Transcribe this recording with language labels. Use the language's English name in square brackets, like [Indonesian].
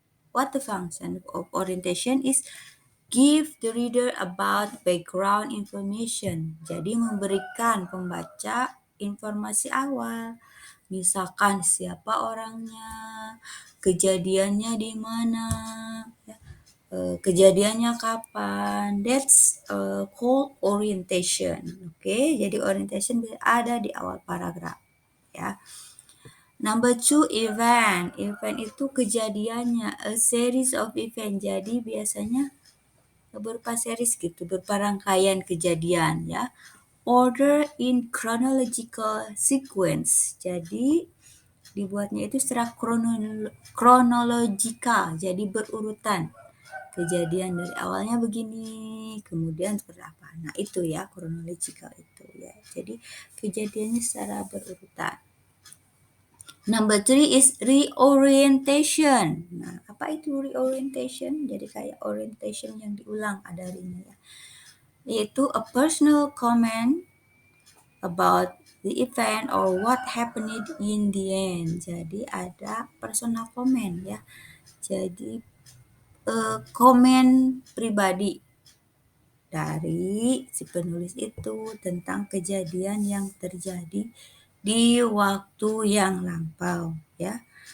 [English] What the function of orientation is give the reader about background information. [Indonesian] Jadi memberikan pembaca informasi awal. Misalkan siapa orangnya, kejadiannya di mana, ya, kejadiannya kapan. [English] That's called orientation. [Indonesian] Oke, jadi orientation ada di awal paragraf. Ya. [English] Number two, event. Event [Indonesian] itu kejadiannya, [English] a series of event. [Indonesian] Jadi biasanya berupa series gitu, berupa rangkaian kejadian ya. [English] Order in chronological sequence. [Indonesian] Jadi dibuatnya itu secara kronologikal, jadi berurutan. Kejadian dari awalnya begini, kemudian seperti apa. Nah, itu ya kronologikal itu ya. Jadi kejadiannya secara berurutan. [English] Number three is reorientation. [Indonesian] Nah, apa itu [English] reorientation? [Indonesian] Jadi kayak orientation yang diulang ada harinya ya. Yaitu [English] a personal comment about the event or what happened in the end. [Indonesian] Jadi ada personal comment ya. Jadi komen pribadi dari si penulis itu tentang kejadian yang terjadi di waktu yang lampau ya.